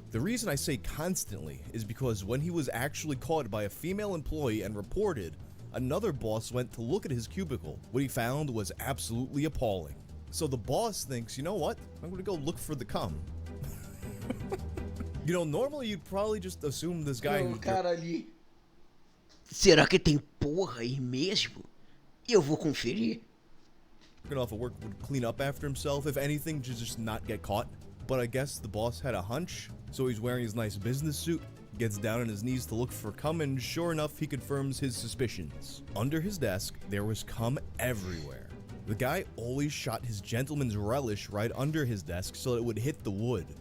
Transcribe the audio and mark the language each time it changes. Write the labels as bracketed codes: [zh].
[en] The reason I say constantly is because when he was actually caught by a female employee and reported, another boss went to look at his cubicle. What he found was absolutely appalling. So the boss thinks, you know what? I'm gonna go look for the cum. Normally you'd probably just assume this guy who's [pt] cara ali. Será que tem porra aí mesmo? Eu vou conferir. [en] Off of work would clean up after himself, if anything, to just not get caught. But I guess the boss had a hunch, so he's wearing his nice business suit, gets down on his knees to look for cum, and sure enough, he confirms his suspicions. Under his desk, there was cum everywhere. The guy always shot his gentleman's relish right under his desk so it would hit the wood.